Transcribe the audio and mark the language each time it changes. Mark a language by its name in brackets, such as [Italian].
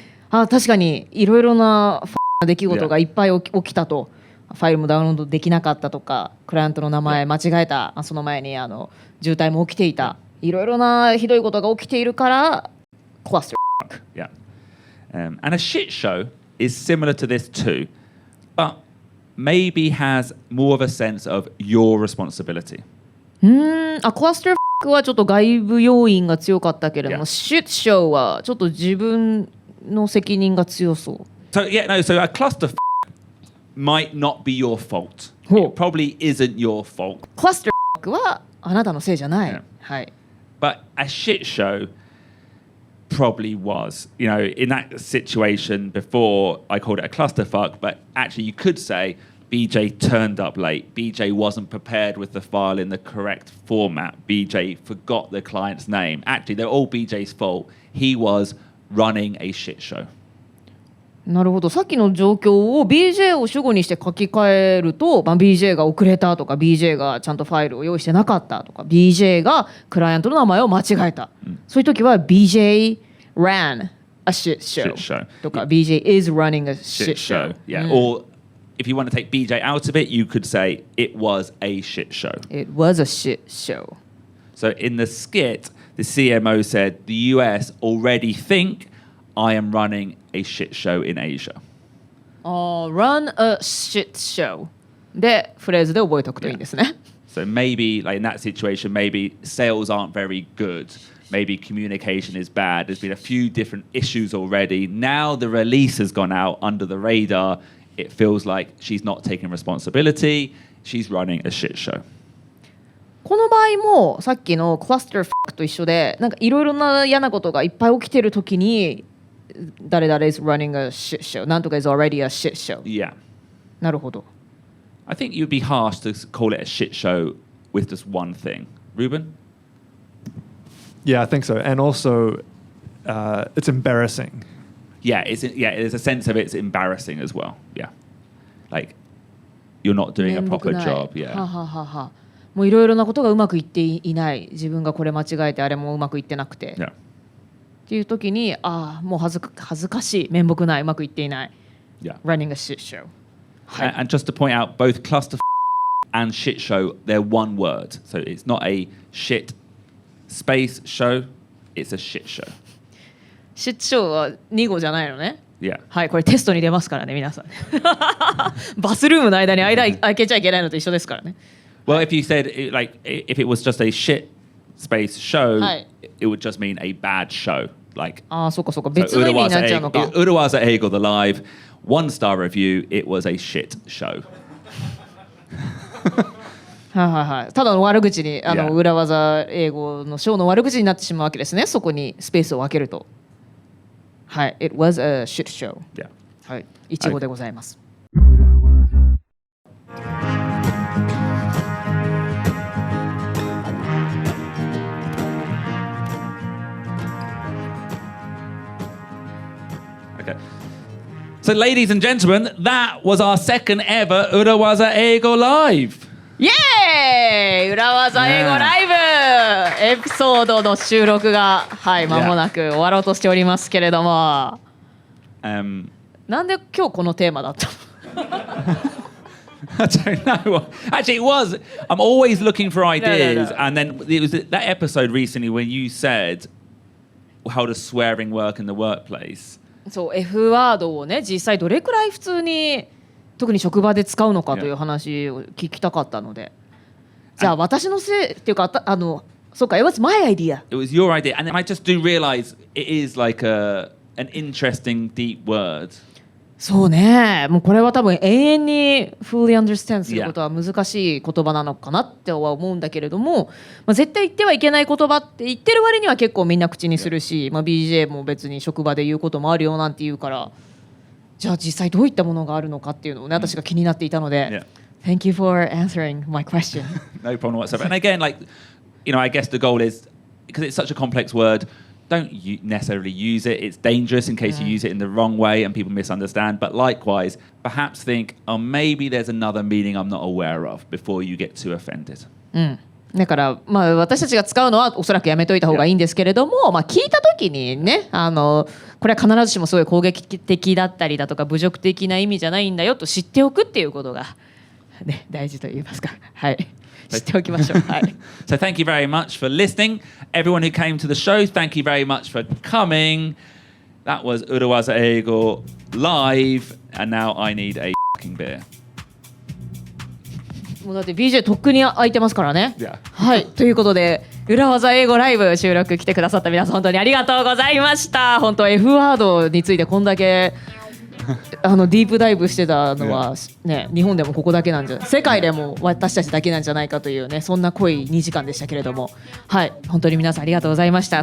[Japanese] 確かにいろいろな出来事がいっぱい起きたと。ファイルもダウンロードできなかったとか、クライアントの名前間違えた、その前に渋滞も起きていた、いろいろなひどいことが起きているから、Clusterfuck. [English] Yeah. And a shit show is similar to this too, but maybe has more of a sense of your responsibility. [Japanese] Clusterfuck はちょっと外部要因が強かったけれども、Shitshow はちょっと自分の責任が強そう。 [English] So a clusterfuck might not be your fault. It probably isn't your fault. [Japanese] Clusterfuck はあなたのせいじゃない。 [English] Yeah. [Japanese] はい。 [English] But a shit show probably was. In that situation before, I called it a clusterfuck, but actually you could say BJ turned up late. BJ wasn't prepared with the file in the correct format. BJ forgot the client's name. Actually, they're all BJ's fault. He was running a shit show. [Japanese] なるほど。さっきの状況を BJ を主語にして書き換えると、BJ が遅れたとか BJ がちゃんとファイルを用意してなかったとか BJ がクライアントの名前を間違えた、そういう時は [English] BJ ran a shit show [Japanese] とか [English] BJ is running a shit show. Yeah. Or if you want to take BJ out of it, you could say it was a shit show. It was a shit show. So in the skit, the CMO said the US already think I am running a shit show in Asia. Run a shit show [Japanese] でフレーズで覚えておくといいですね。 [English] So maybe like in that situation, maybe sales aren't very good. Maybe communication is bad. There's been a few different issues already. Now the release has gone out under the radar. It feels like she's not taking responsibility. She's running a shit show. [Japanese] この場合もさっきのクラスターファックと一緒で、なんかいろいろな嫌なことがいっぱい起きてるときに、誰々 [English] is running a shit show。 [Japanese] なんとか [English] is already a shit show。 Yeah. [Japanese] なるほど。 [English] I think you'd be harsh to call it a shit show with just one thing. Ruben? Yeah, I think so. And also, it's embarrassing. Yeah, there's a sense of it's embarrassing as well. Yeah. Like, you're not doing a proper job. Yeah. はははは。 [Japanese] もういろいろなことがうまくいっていない。自分がこれ間違えてあれもうまくいってなくて。 [English] Yeah. [Japanese] っていう時に、もう恥ずかしい、面目ない、うまくいっていない。 [English] Yeah. Running a shit show. And just to point out, both cluster and shit show, they're one word. So it's not a shit space show, it's a shit show. [Japanese] shit show は2語じゃないのね。 [English] Yeah. [Japanese] はい、これテストに出ますからね、皆さん。バスルームの間に開けちゃいけないのと一緒ですからね。 [English] Well, if you said, if it was just a shit space show, it would just mean a bad show. Like, [Japanese] そうかそうか、別の意味になっちゃうのか。 [English] 裏技英語 the live, 1-star review, it was a shit show. [Japanese] はい。ただの悪口に、裏技英語のショーの悪口になってしまうわけですね。そこにスペースを分けると。 [English] はい。It was a shit show. Yeah. [Japanese] はい。いちごでございます。 [English] Okay. So, ladies and gentlemen, that was our second ever 裏技英語 live. [Japanese] イエーイ！裏技英語ライブ、エピソードの収録が間もなく終わろうとしておりますけれども、なんで今日このテーマだったの？ [English] I don't know. Actually, it was. I'm always looking for ideas, and then it was that episode recently when you said, "How does swearing work in the workplace?" [Japanese] そう、F ワードをね、実際どれくらい普通に特に職場で使うのかという話を聞きたかったので、じゃあ私のせいっていうか、そうか、 [English] it was my idea. It was your idea, and I just do realize it is like an interesting deep word. [Japanese] そうね、もうこれは多分永遠に [English] fully understand [Japanese] することは難しい言葉なのかなっては思うんだけれども、絶対言ってはいけない言葉って言ってる割には結構みんな口にするし、BJ も別に職場で言うこともあるよなんて言うから、じゃあ実際どういったものがあるのかっていうのをね、私が気になっていたので、 [English] Thank you for answering my question. No problem whatsoever. And again, I guess the goal is, because it's such a complex word, don't necessarily use it. It's dangerous in case you use it in the wrong way and people misunderstand. But likewise, perhaps think, maybe there's another meaning I'm not aware of before you get too offended. [Japanese] だから、私たちが使うのはおそらくやめといた方がいいんですけれども、聞いた時にね、これは必ずしもすごい攻撃的だったりだとか侮辱的な意味じゃないんだよと知っておくっていうことが、ね、大事と言いますか、はい、知っておきましょう。はい。 [English] So thank you very much for listening. Everyone who came to the show, thank you very much for coming. That was 裏技英語LIVE, and now I need a fucking beer. [Japanese] もうだって BJ とっくに空いてますからね。 [English] Yeah. [Japanese] はい、ということで裏技英語ライブ収録来てくださった皆さん本当にありがとうございました。本当 F ワードについてこんだけディープダイブしてたのは、ね、日本でもここだけなんじゃ、世界でも私たちだけなんじゃないかというね、そんな濃い2時間でしたけれども、はい、本当に皆さんありがとうございました。